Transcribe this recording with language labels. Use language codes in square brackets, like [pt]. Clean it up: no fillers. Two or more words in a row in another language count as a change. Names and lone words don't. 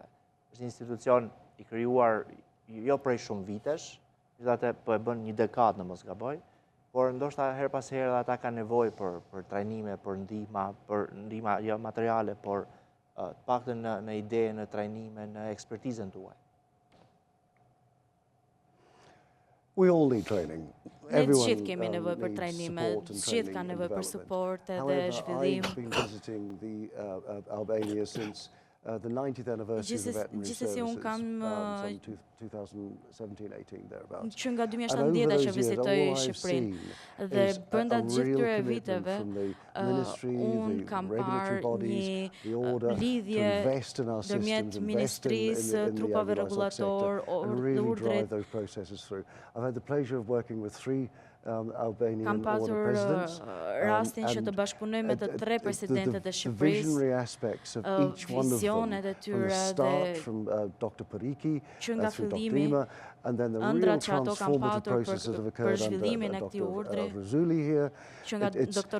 [sq] Është një institucion i krijuar jo prej shumë vitesh, megjithatë po e bën një dekadë në mos gaboj, por ndoshta her pas here ata kanë nevojë për trajnime, për ndihmë jo materiale, por të paktën në ide, në trajnime, në ekspertizën tuaj. [en] We all need training. [sq] Ne të gjithë kemi nevojë për trajnime, të gjithë kanë nevojë për suport edhe zhvillim. [en] I've been visiting Albania since the 90th anniversary of the veterinary services from 2017-18 thereabouts. [sq] Që nga 2017 që vizitoj Shqipërinë dhe brenda gjithë këtyre viteve unë kam parë një lidhje ndërmjet ministrisë, trupave rregullator, urdhrit. [en] I've had the pleasure of working with three [sq] Kam pasur rastin që të bashkëpunoj me të 3 presidentet e Shqipërisë, vizionet e tyre që nga fillimi, ëndrat që ato kam patur për zhvillimin e këtij urdhri, që nga Dr.